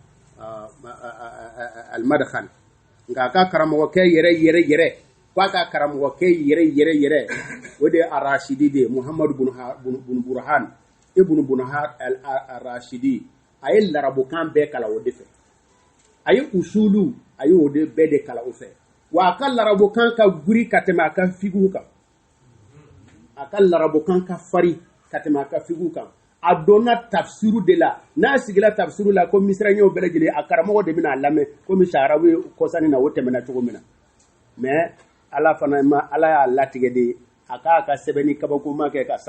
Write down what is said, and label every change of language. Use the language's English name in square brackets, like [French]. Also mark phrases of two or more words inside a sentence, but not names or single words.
[Bambara] al-madkhal nka a ka karamɔgɔkɛ yɛrɛ k'a ka karamɔgɔkɛ yɛrɛ o de ye arashidi de muhammadu bun burhan ibn bunhar al-rashidi a ye larabukan bɛɛ kala o de fɛ a ye usulu a ye o de bɛɛ de kala o fɛ wa a ka larabukan ka guri ka tɛmɛ a ka fiqhu kan a ka larabukan ka fari ka tɛmɛ a ka fiqhu kan a donna tafsiru de la n'a sigila tafsiru la ko misiraɲɛw bɛɛ lajɛlen a karamɔgɔ de bɛna a lamɛn komi saharabu ye kɔsani na o tɛmɛna cogo min na mais ala fana ma ala y'a latigɛ de a k'a ka sɛbɛnni kabakoma kɛ ka